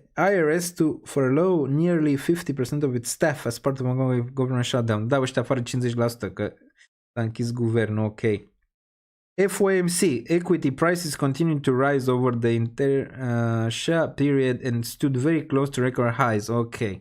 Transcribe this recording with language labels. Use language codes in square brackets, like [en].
[en] IRS to furlough nearly 50% of its staff as part of a government shutdown. [ro] Da, ăștia afară 50% că s-a închis guvernul, ok. [en] FOMC, equity prices continued to rise over the entire period and stood very close to record highs. Ok.